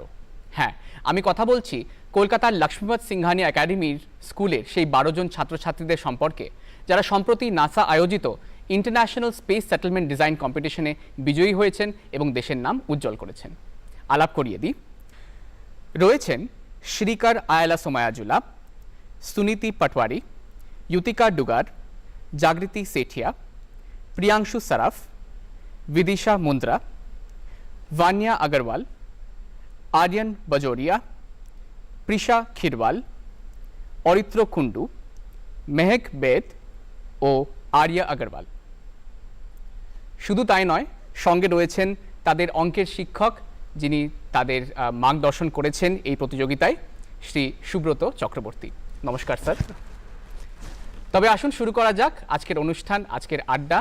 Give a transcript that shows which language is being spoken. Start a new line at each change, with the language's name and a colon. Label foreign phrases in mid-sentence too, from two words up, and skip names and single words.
Bangla: হ্যাঁ, আমি কথা বলছি কলকাতার লক্ষ্মীপত সিংহানি একাডেমির স্কুলের সেই 12 জন ছাত্রছাত্রীদের সম্পর্কে যারা সম্প্রতি নাসা আয়োজিত ইন্টারন্যাশনাল স্পেস সেটেলমেন্ট ডিজাইন কম্পিটিশনে বিজয়ী হয়েছেন এবং দেশের নাম উজ্জ্বল করেছেন। আলাপ করিয়ে দিই, রয়েছেন শ্রীকর আয়লা সোমায়াজুলা, সুনীতি পটওয়ারি, युतिका डुगार, जागृति सेठिया, प्रियांशु सराफ, विदिशा मुंद्रा, वानिया अग्रवाल, आर्यन बजोरिया, प्रिशा खिरवाल, औरित्र कुंडू, मेहक बेद ও আরিয়া আগরওয়াল। শুধু তাই নয়, সঙ্গে রয়েছেন তাদের অঙ্কের শিক্ষক যিনি তাদের মার্গদর্শন করেছেন এই প্রতিযোগিতায়, শ্রী সুব্রত চক্রবর্তী। নমস্কার স্যার। তবে আসুন শুরু করা যাক আজকের অনুষ্ঠান, আজকের আড্ডা।